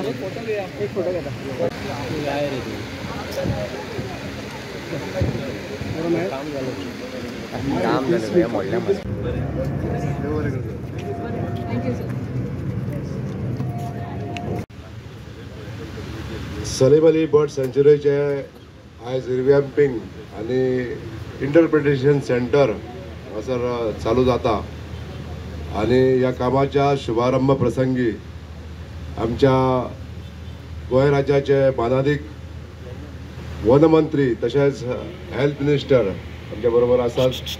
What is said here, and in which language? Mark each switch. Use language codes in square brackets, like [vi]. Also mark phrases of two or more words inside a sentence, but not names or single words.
[kok] एक फोटो घेता काय रे तू [mr] काम झालं भैया मोडल्यामध्ये. [kok] सलीम अली बर्ड सँच्युरीचे आयज रिवॅम्पिंग आणि [en] interpretation centre [kok] हांगासर चालू जाता आणि ह्या कामाच्या शुभारंभ प्रसंगी आमच्या गोंय राज्याचे मानाधिक वन मंत्री तशेंच [en] health minister [kok] आमच्या बरोबर आसात.